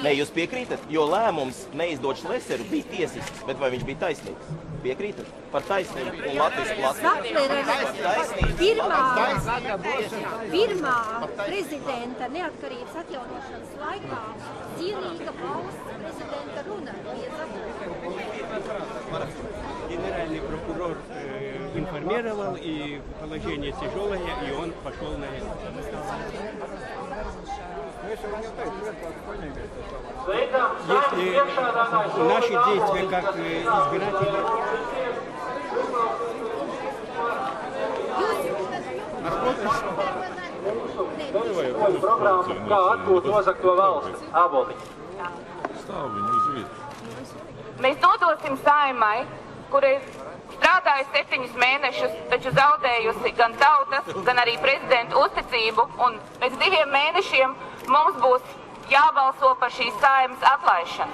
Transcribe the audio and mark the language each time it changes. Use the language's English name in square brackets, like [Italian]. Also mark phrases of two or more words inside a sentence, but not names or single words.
[Latvian] Nē, jūs piekrītat, jo lēmums neizdot Šleseru bija tiesisks, bet vai viņš bija taisnīgs? Piekrītat? Par taisnību un Latvijas. Pirmā prezidenta neatkarības atjaunošanas laikā cienīga valsts prezidenta runa bija Zaplera. [Russian] Генеральный прокурор информировал, и положение тяжелое, и он пошел на это. Если наши действия как избиратели... [Latvian] Programma, kā atgūt nozagto valsti Āboltiņa. Mēs nodosim Saeimai, kur ir strādājusi 7 mēnešus, taču zaudējusi gan tautas, gan arī prezidenta uzticību, un pēc 2 mēnešiem mums būs jābalso par šīs Saeimas atlaišanu.